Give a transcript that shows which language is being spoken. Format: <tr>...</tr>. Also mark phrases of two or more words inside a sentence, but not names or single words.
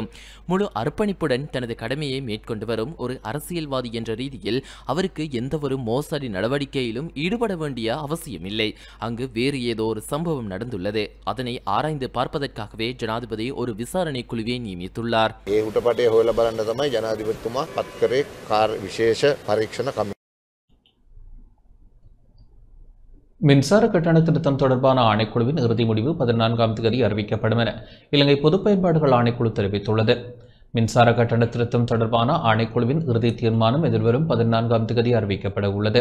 <ta>முழு அர்ப்பணிப்புடன் தனது கடமையை மேற்கொண்டு வரும் ஒரு அரசியல்வாதி என்ற ரீதியில் அவருக்கு எந்த ஒரு மோசடி நடவடிக்கையிலும் ஈடுபட வேண்டிய அவசியமில்லை. அங்கு வேறு ஏதோ ஒரு சம்பவம் நடந்துள்ளது. அதனை ஆராய்ந்து பார்ப்பதற்காகவே ஜனாதிபதி ஒரு விசாரணை குழுவை நியமித்துள்ளார்.</ta> <si>ඒ උටපටේ හොයලා බලන්න තමයි ජනාධිපතිතුමා පත් කරේ විශේෂ පරීක්ෂණ කමිටුව.</si> <ta>மின்சார கட்டண திருத்தம் தொடர்பான ஆணைக்குழுவின் இறுதி முடிவு 14ஆம் தேதி அறிவிக்கப்படும் என இலங்கை பொது பயன்பாடுகள் ஆணைக்குழு தெரிவித்துள்ளது. மின்சார கட்டண திருத்தம் தொடர்பான ஆணைக்குழுவின் இறுதி தீர்மானம் எதிர்வரும் 14ஆம் தேதி அறிவிக்கப்பட உள்ளது.</ta>